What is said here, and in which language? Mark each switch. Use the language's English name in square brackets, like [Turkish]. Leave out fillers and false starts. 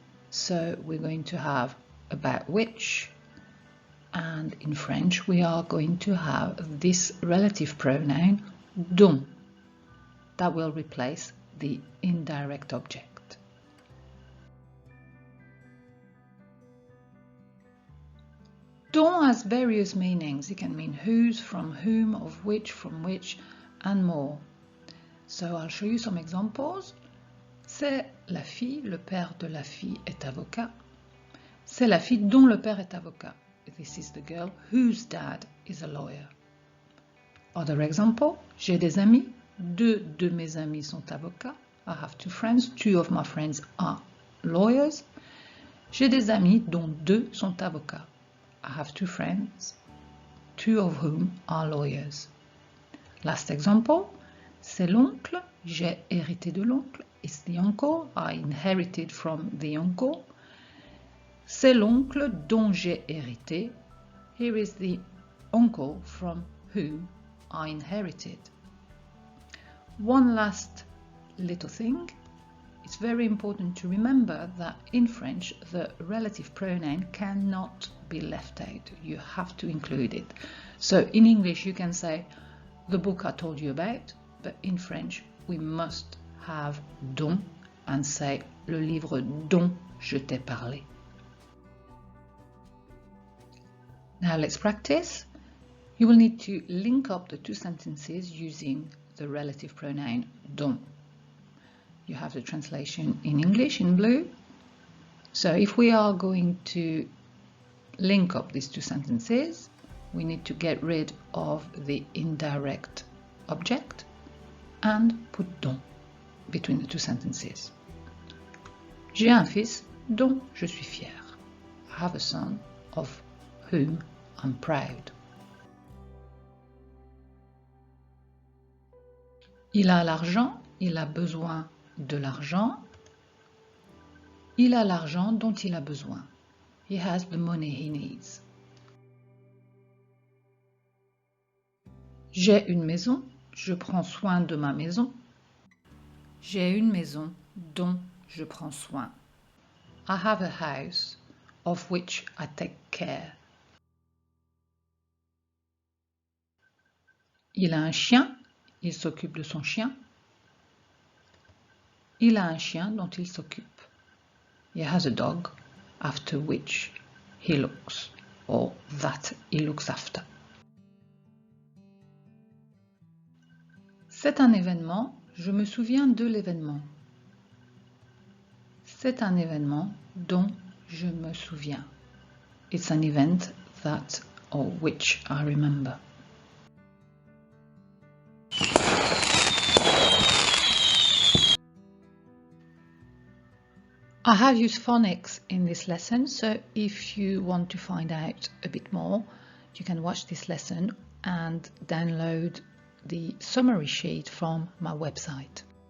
[English] So we're going to have about which, and in French we are going to have this relative pronoun dont that will replace the indirect object. Dont has various meanings. It can mean whose, from whom, of which, from which, and more. So I'll show you some examples. [French] C'est la fille, le père de la fille est avocat. C'est la fille dont le père est avocat. [English] This is the girl whose dad is a lawyer. Other example, [French] j'ai des amis, deux de mes amis sont avocats. [English] I have two friends, two of my friends are lawyers. [French] J'ai des amis dont deux sont avocats. [English] I have two friends, two of whom are lawyers. Last example, [French] c'est l'oncle, j'ai hérité de l'oncle. [English] It's the uncle, I inherited from the uncle. [French] C'est l'oncle dont j'ai hérité. [English] Here is the uncle from whom I inherited. One last little thing. It's very important to remember that in French, the relative pronoun cannot be left out. You have to include it. So in English, you can say the book I told you about, but in French, we must have dont and say [French] le livre dont je t'ai parlé. [English] Now let's practice. You will need to link up the two sentences using the relative pronoun dont. You have the translation in English in blue. So if we are going to link up these two sentences, we need to get rid of the indirect object and put dont between the two sentences. [French] J'ai un fils dont je suis fier. [English] I have a son of whom I'm proud. [French] Il a l'argent, il a besoin de l'argent. Il a l'argent dont il a besoin. [English] He has the money he needs. [French] J'ai une maison, je prends soin de ma maison. J'ai une maison dont je prends soin. [English] I have a house of which I take care. [French] Il a un chien, il s'occupe de son chien. Il a un chien dont il s'occupe. [English] He has a dog after which he looks, or that he looks after. [French] C'est un événement, je me souviens de l'événement. C'est un événement dont je me souviens. [English] It's an event that or which I remember. I have used phonics in this lesson, so if you want to find out a bit more, you can watch this lesson and download the summary sheet from my website.